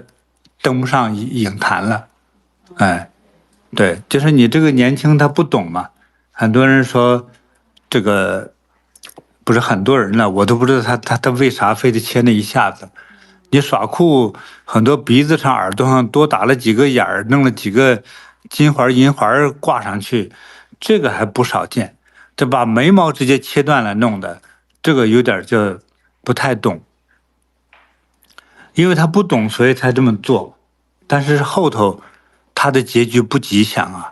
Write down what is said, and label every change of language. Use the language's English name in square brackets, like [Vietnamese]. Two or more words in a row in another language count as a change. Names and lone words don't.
[Chinese] 登不上影壇了，對，就是你這個年輕他不懂嘛，很多人說這個不是很多人了，我都不知道他為啥非得切那一下子，你耍酷，很多鼻子上、耳朵上多打了幾個眼兒，弄了幾個金環、銀環掛上去，這個還不少見，這把眉毛直接切斷了弄的，這個有點就不太懂。因為他不懂，所以才這麼做，但是後頭他的結局不吉祥啊！